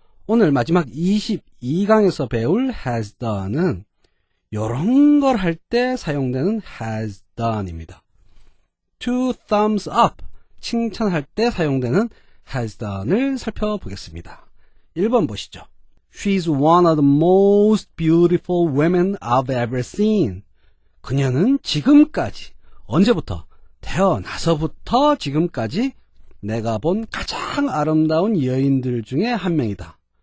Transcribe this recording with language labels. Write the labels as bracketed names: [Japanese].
[Korean] 오늘 마지막 22강에서 배울 has done은 요런 걸 할 때 사용되는 has done입니다. [English] two thumbs up, [Korean] 칭찬할 때 사용되는 has done을 살펴보겠습니다. 1번 보시죠. [English] She's one of the most beautiful women I've ever seen. [Korean] 그녀는 지금까지, 언제부터? 태어나서부터 지금까지 내가 본 가장 아름다운 여인들 중에 한 명이다.